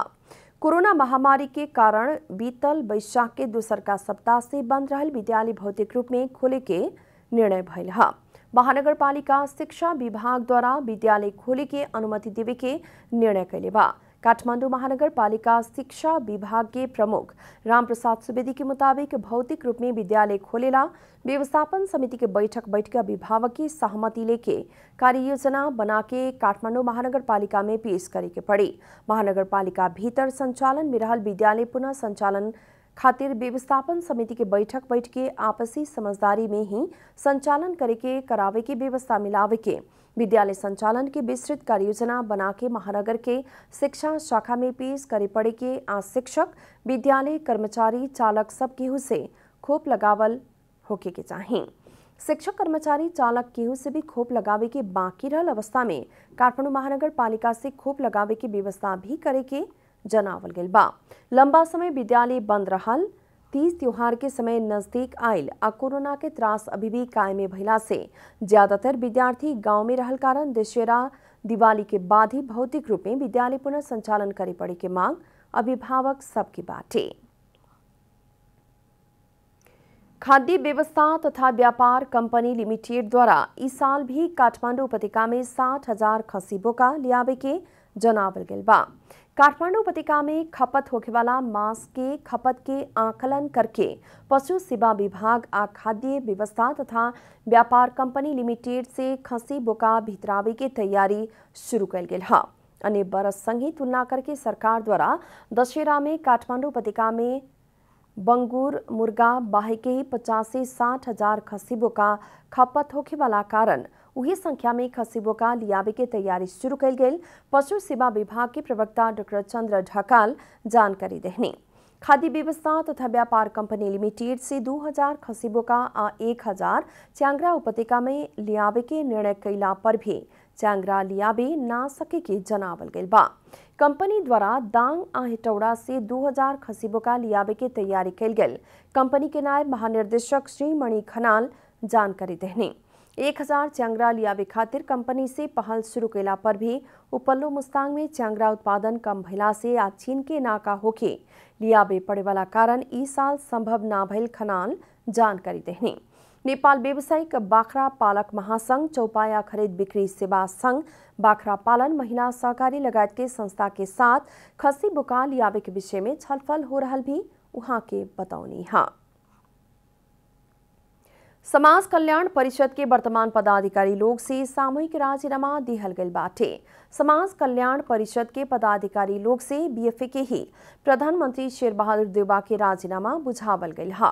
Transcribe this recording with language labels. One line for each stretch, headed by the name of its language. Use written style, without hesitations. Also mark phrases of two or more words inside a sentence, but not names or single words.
Bhojpuri: कोरोना महामारी के कारण बीतल वैशाख के दूसरका सप्ताह से बंद रहल विद्यालय भौतिक रूप में खोले के निर्णय भइल हा। महानगर पालिका शिक्षा विभाग द्वारा विद्यालय खोले के अनुमति देवे के निर्णय कैले बा। काठमांडू महानगर पालिका शिक्षा विभाग के प्रमुख रामप्रसाद सुवेदी के मुताबिक भौतिक रूप में विद्यालय खोलेला व्यवस्थापन समिति के बैठक अभिभावक की सहमति लेके कार्य योजना बना के काठमांडू महानगर पालिका में पेश करे के पड़ी। महानगर पालिका भीतर संचालन में रहल विद्यालय पुनः संचालन खातिर व्यवस्थापन समिति के बैठक के आपसी समझदारी में ही संचालन करे के करावे की व्यवस्था मिलावे के विद्यालय संचालन की विस्तृत कार्य योजना बना के महानगर के शिक्षा शाखा में पेश करे पड़े के आज शिक्षक विद्यालय कर्मचारी चालक सब केहू से खोप लगावल होके के चाहिए। शिक्षक कर्मचारी चालक केहू से भी खोप लगावे के बाकी रहल अवस्था में काठमांडू महानगर पालिका से खोप लगावे की व्यवस्था भी करे के जनावल गेल बा। लंबा समय विद्यालय बंद रहल, तीज त्योहार के समय नजदीक आयल आ कोरोना के त्रास अभी भी कायमे भइला से ज्यादातर विद्यार्थी गांव में रहल कारण दशहरा दिवाली के बाद ही भौतिक रूप में विद्यालय पुनः संचालन करे पड़े के मांग अभिभावक सबकी बाटे। खाद्य व्यवस्था तथा व्यापार कंपनी लिमिटेड द्वारा इस साल भी काठमांडू उपत्यका में 60,000 खसी बोका लियावे के जनावल गेल बा। काठमांडू उपत्यका में खपत होखे वाला मांस के खपत के आकलन करके पशु सेवा विभाग आ खाद्य व्यवस्था तथा व्यापार कंपनी लिमिटेड से खसी बोका भितरावे के तैयारी शुरू कल गेल हा। अन्य बरस संगे तुलना करके सरकार द्वारा दशहरा में काठमांडू उपत्यका में बंगूर मुर्गा बाहे के ही 50 से 60,000 खसी बोका खपत होखे वाला कारण उही संख्या में खसी बोका लियावे के तैयारी शुरू कल गेल पशु सेवा विभाग के प्रवक्ता डॉक्टर चंद्र ढकाल जानकारी देने खाद्य व्यवस्था तथा व्यापार कंपनी लिमिटेड से 2000 खसी बोका आ 1000 च्याङ्ग्रा उपत्यका में लियावे के निर्णय कैला पर भी च्याङ्ग्रा लियावे ना सके के जनावल गेल बा। कंपनी द्वारा दांग आ हेटौड़ा से 2000 खसी बोका लियावे के तैयारी कल गेल कंपनी के नायब महानिर्देशक श्री मणि खनाल जानकारी देने 1000 च्याङ्ग्रा लियावे खातिर कंपनी से पहल शुरू कैला पर भी उपल्लो मुस्तांग में च्याङ्ग्रा उत्पादन कम भइला से आज चीन के नाका होके लियावे पड़े वाला कारण ई साल संभव ना भइल खनाल जानकारी देने नेपाल व्यावसायिक बाख्रा पालक महासंघ, चौपाया खरीद बिक्री सेवा संघ, बाख्रा पालन महिला सहकारी लगायत के संस्था के साथ खसी बुका लियावे के विषय में छलफल हो रहा भी उहाँ के बताउनी है। समाज कल्याण परिषद के वर्तमान पदाधिकारी लोग से सामूहिक राजीनामा दिहल गइल बाटे। समाज कल्याण परिषद के पदाधिकारी लोग से बीएफए के ही प्रधानमंत्री शेरबहादुर देउबा के राजीनामा बुझावल गइल है।